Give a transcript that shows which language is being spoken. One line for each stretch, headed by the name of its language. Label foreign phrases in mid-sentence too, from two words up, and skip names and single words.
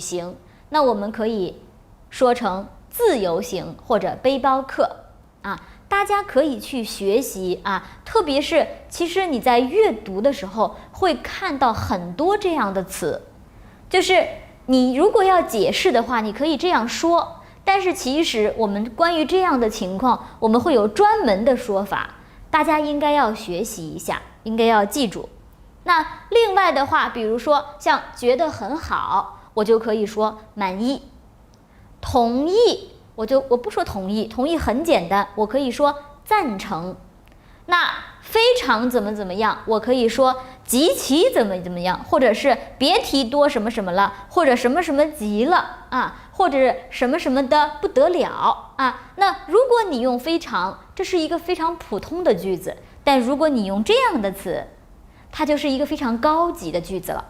Chinese: 行，那我們可以說成自由行或者背包客大家可以去學習特別是其實你在閱讀的時候會看到很多這樣的詞，就是你如果要解釋的話，你可以這樣說，但是其實我們關於這樣的情況，我們會有專門的說法，大家應該要學習一下，應該要記住。那另外的話，比如說像覺得很好，我就可以說滿意。同意，我不說同意，同意很簡單，我可以說贊成。那非常怎麼樣，我可以說極其怎麼樣，或者是別提多什麼什麼了，或者什麼什麼極了或者什麼什麼的不得了那如果你用非常，這是一個非常普通的句子，但如果你用這樣的詞，它就是一個非常高級的句子了。